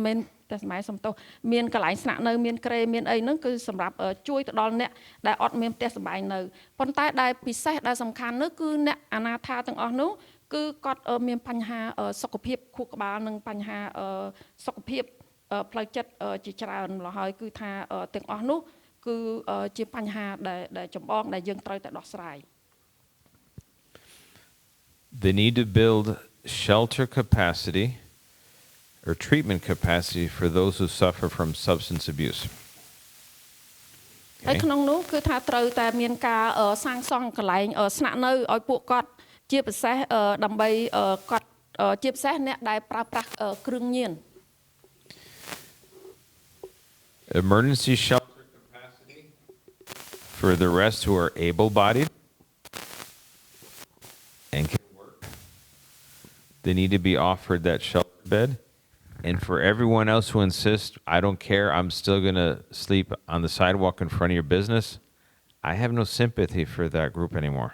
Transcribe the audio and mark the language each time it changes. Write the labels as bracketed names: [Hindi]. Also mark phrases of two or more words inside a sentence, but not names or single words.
[Khmer] មែនតែសម័យសំទោសមានកន្លែងស្នាក់នៅមានក្រែមានអីហ្នឹងគឺសម្រាប់ជួយទៅដល់អ្នកដែលអត់មានផ្ទះសម្បែងនៅប៉ុន្តែដែលពិសេសដែលសំខាន់នោះគឺអ្នកអនាថាទាំងអស់នោះគឺគាត់មានបញ្ហាសុខភាពខួរក្បាលនិងបញ្ហាសុខភាពផ្លូវចិត្តជាច្រើនម្ល៉េះហើយគឺថាទាំងអស់នោះគឺជាបញ្ហាដែលចម្បងដែលយើងត្រូវតែដោះស្រាយ [English] They need to build shelter capacity or treatment capacity for those who suffer from substance abuse. [Khmer] ហើយក្នុងនោះគឺថាត្រូវតែមានការសាងសង់កន្លែងស្នាក់នៅឲ្យពួកគាត់ជាពិសេសដើម្បីគាត់ជាពិសេសអ្នកដែលប្រើប្រាស់គ្រឿងញៀន [English] Emergency shelter capacity for the rest who are able-bodied and can work. They need to be offered that shelter bed. And for everyone else who insists, I don't care, I'm still going to sleep on the sidewalk in front of your business, I have no sympathy for that group anymore.